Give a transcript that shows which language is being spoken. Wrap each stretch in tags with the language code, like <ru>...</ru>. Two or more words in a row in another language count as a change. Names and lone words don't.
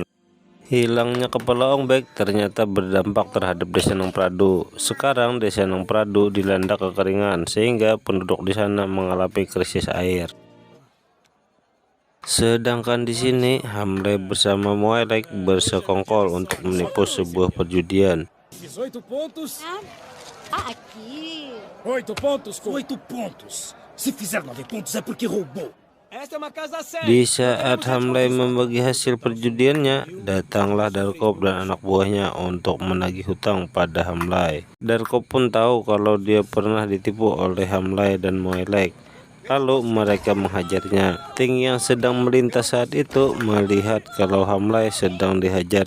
<id>Hilangnya kepala Ong Bak ternyata berdampak terhadap desa Nang Pradu. Sekarang desa Nang Pradu dilanda kekeringan sehingga penduduk di sana mengalami krisis air. Sedangkan di sini Hamlai bersama Muay Lek bersekongkol untuk menipu sebuah perjudian.</id> <pt>18 pontos. Aqui. 8 pontos com 8 pontos. Se fizer 9 pontos é porque roubou. Esta é uma casa séria.</pt> <id>Di saat Hamlai membagi hasil perjudiannya, datanglah Darkop dan anak buahnya untuk menagih hutang pada Hamlai. Darkop pun tahu kalau dia pernah ditipu oleh Hamlai dan Muay Lek. Lalu mereka menghajarnya. Ting yang sedang melintas saat itu melihat kalau Hamlai sedang dihajar.</id>